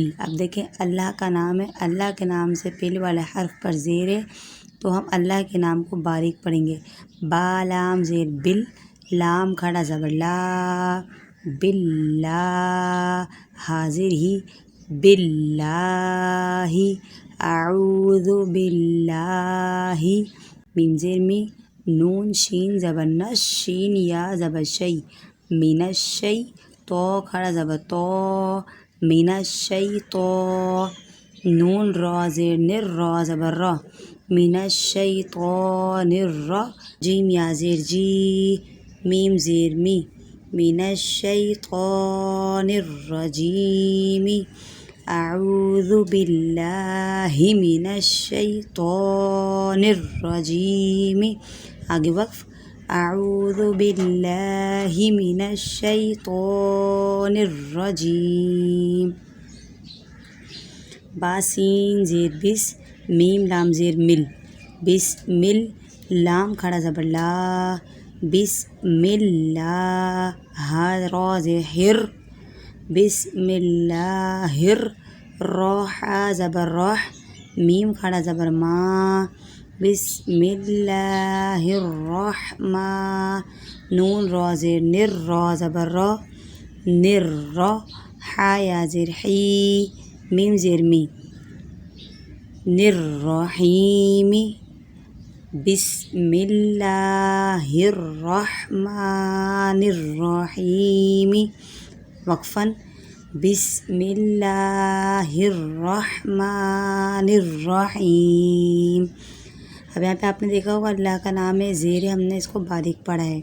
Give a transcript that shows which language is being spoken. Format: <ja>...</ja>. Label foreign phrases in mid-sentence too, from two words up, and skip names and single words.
<ur>اب دیکھیں اللہ کا نام ہے، اللہ کے نام سے پہلے والے حرف پر زیر ہے تو ہم اللہ کے نام کو باریک پڑھیں گے۔ با لام زیر بل، لام کھڑا زبر لا، باللہ، حاضر ہی، باللہ،</ur> <ar>اعوذ باللہ،</ar> <ur>میم زیر می، نون شین زبر نش، شین یا زبر شی،</ur> <ar>من الشی،</ar> <ur>تو کھڑا زبر تو،</ur> <ar>من الشی تو،</ar> <ur>نون را زیر نر، را زبر را،</ur> <ar>من الشیطان الرا،</ar> <ur>جیم یا زیر جی، میم زیر می،</ur> <ar>من الشیطان الرجیم، اعوذ باللہ من الشیطان الرجیم۔</ar> <ur>آگے وقف،</ur> <ar>اعوذ باللہ من الشیطان الرجیم۔</ar> <ur>با سین زیر بس، میم لام زیر مل، بسمل، لام کھڑا زبر لا،</ur> <ar>بسم اللہ،</ar> <ur>ہا را زیر ہر،</ur> <ar>بسم اللہ</ar> <ur>راح زبر راح، میم کھڑا زبر ما،</ur> <ar>بسم اللہ</ar> <ur>الرحمن، نون را زیر نر، را زبر را، نر را، حا یا زیر حی، میم زیر می، نررحیم،</ur> <ar>بسم اللہ الرحمن الرحیم، وقفاً بسم اللہ الرحمن الرحیم۔</ar> <ur>اب یہاں پہ آپ نے دیکھا ہوگا اللہ کا نام ہے، زیر ہم نے اس کو باریک پڑھا ہے۔</ur>